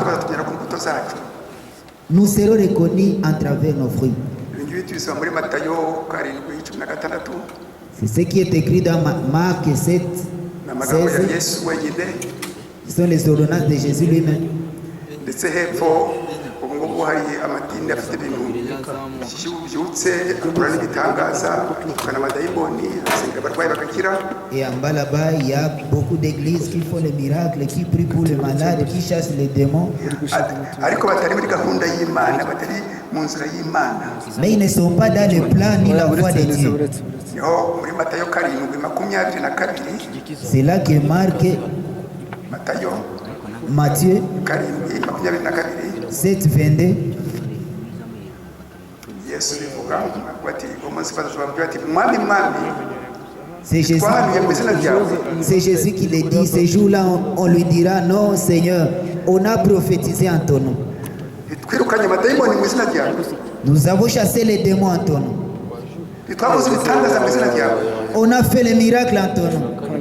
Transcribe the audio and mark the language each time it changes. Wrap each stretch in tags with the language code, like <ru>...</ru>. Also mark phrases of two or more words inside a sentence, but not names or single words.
<fr>Nous serons reconnus à travers nos fruits. C'est ce qui est écrit dans Marc 7, 16. Ce sont les ordonnances de Jésus lui-même.</fr> <rw>ngubu hari amadini afite ibintu byutse akora n'ibitangaza akana amadayimoni asenga abarwayi bagakira.</rw> <fr>Et en bas là-bas, il y a beaucoup d'églises qui font les miracles, qui prient pour les malades, qui chassent les démons.</fr> <rw>ariko batari muri gahunda y'Imana, batari mu nzira y'Imana.</rw> <fr>Mais ils ne sont pas dans le plan ni la voie de Dieu.</fr> <rw>Yo muri Matayo 7:22.</rw> <fr>C'est là que marque Matthieu 7:22.</fr> <rw>Yesu bivuga ati umunsi bazababwira ati mwami mwami.</rw> <fr>C'est Jésus qui le dit. Ce jour-là, on lui dira non, Seigneur, on a prophétisé en ton nom. Nous avons chassé les démons en ton nom. On a fait les miracles en ton nom.</fr>